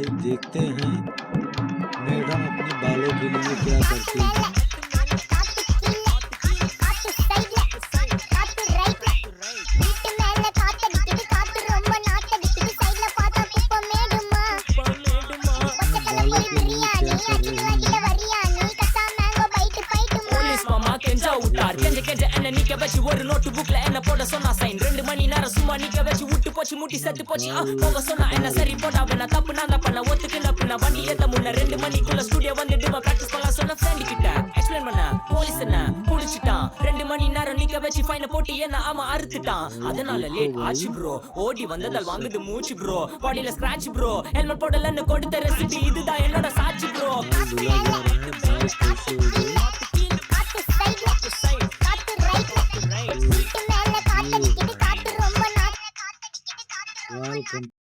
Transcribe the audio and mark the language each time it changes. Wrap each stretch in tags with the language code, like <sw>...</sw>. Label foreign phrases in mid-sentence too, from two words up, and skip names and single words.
<hi>देखते हैं मैडम अपने बालों के लिए क्या करती हैं। अपने बालों के लिए क्या कर रही हैं।</hi> <ta>போலீஸ் மாமா கெஞ்சா விட்டார் கெஞ்ச என்ன நிக்க வச்சு ஒரு நோட்டு புக்ல என்ன போட சொன்னா சைன் 2 மணி நேரம் சும்மா நிக்க வச்சு விட்டு போச்சு முட்டி செத்து போச்சு போக சொன்னா என்ன சரி போட்டா வேணா தப்பு நான் தான் பண்ண ஒத்துக்கல பின்ன வண்டி ஏத்த முன்ன 2 மணிக்குள்ள ஸ்டுடியோ வந்துட்டு பிராக்டிஸ் பண்ணலாம் சொன்ன ஃப்ரெண்ட் கிட்ட எக்ஸ்பிளைன் பண்ண போலீஸ் என்ன புடிச்சிட்டான் 2 மணி நேரம் நிக்க வச்சு ஃபைன போட்டு என்ன ஆமா அறுத்துட்டான் அதனால லேட் ஆச்சு ப்ரோ ஓடி வந்ததால் வாங்குது மூச்சு ப்ரோ பாடியில ஸ்கிராட்ச் ப்ரோ ஹெல்மெட் போடலன்னு கொடுத்த ரெசிபி இதுதான் என்னோட சாட்சி ப்ரோ</ta> <hi>दुल्हा जा रहे हैं बारिश कैसे हो गई। वाल</hi>